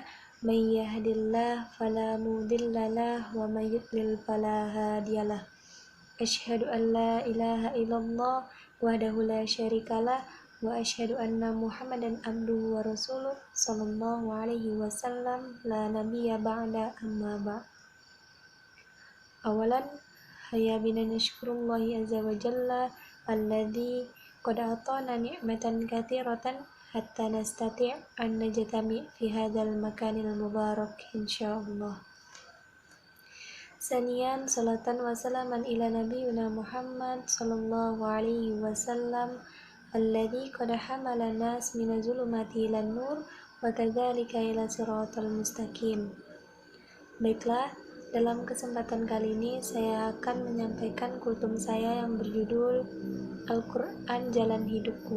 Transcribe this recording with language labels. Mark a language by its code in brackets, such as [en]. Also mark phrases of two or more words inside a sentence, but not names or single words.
[ar] من يهده الله فلا مضل له ومن يضلل فلا هادي له. أشهد أن لا إله إلا الله وحده لا شريك له وأشهد أن محمدا عبده ورسوله صلى الله عليه وسلم لا نبي بعد أما بعد'. أولا هيا بنا نشكر الله عز وجل الذي قد أتانا نعمة كثيرة حتى نستطيع أن نجتمع في هذا المكان المبارك إن شاء الله. ثانيا صلاة وسلاما إلى نبينا محمد صلى الله عليه وسلم الذي قد حمل الناس من الظلمات إلى النور وكذلك إلى الصراط المستقيم. [id] Baiklah, dalam kesempatan kali ini saya akan menyampaikan kultum saya yang berjudul Al-Quran Jalan Hidupku.